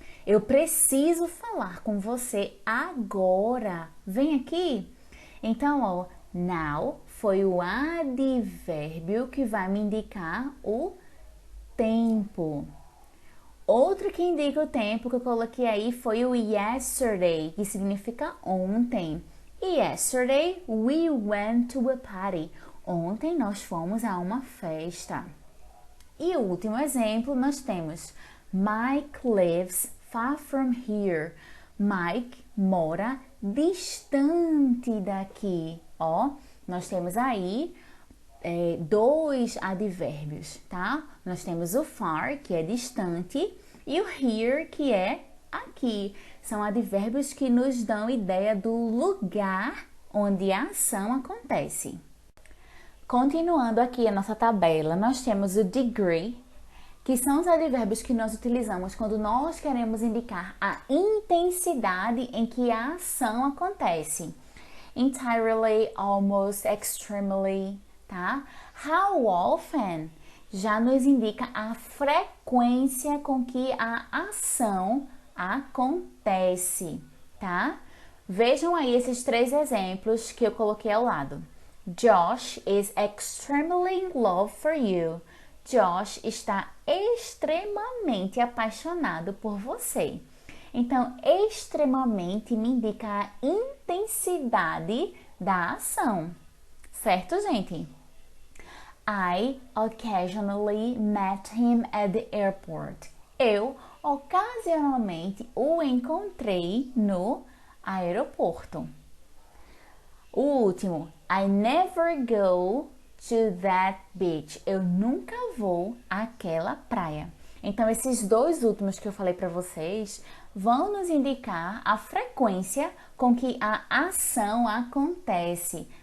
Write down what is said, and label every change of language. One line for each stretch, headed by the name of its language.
Portuguese: Eu preciso falar com você agora. Vem aqui. Então, ó, now foi o advérbio que vai me indicar o tempo. Outro que indica o tempo que eu coloquei aí foi o yesterday, que significa ontem.
English: Yesterday we went to a party.
Portuguese: Ontem nós fomos a uma festa. E o último exemplo nós temos
English: Mike lives far from here.
Portuguese: Mike mora distante daqui. Ó, nós temos aí 2 advérbios, tá? Nós temos o far, que é distante, e o here, que é aqui. São advérbios que nos dão ideia do lugar onde a ação acontece. Continuando aqui a nossa tabela, nós temos o degree, que são os advérbios que nós utilizamos quando nós queremos indicar a intensidade em que a ação acontece.
English: Entirely, almost, extremely, tá?
Portuguese: How often já nos indica a frequência com que a ação acontece, tá? Vejam aí esses 3 exemplos que eu coloquei ao lado.
English: Josh is extremely in love for you.
Portuguese: Josh está extremamente apaixonado por você. Então, extremamente me indica a intensidade da ação. Certo, gente?
English: I occasionally met him at the airport.
Portuguese: Eu ocasionalmente o encontrei no aeroporto. O último,
English: I never go to that beach.
Portuguese: Eu nunca vou àquela praia. Então, esses 2 últimos que eu falei para vocês vão nos indicar a frequência com que a ação acontece.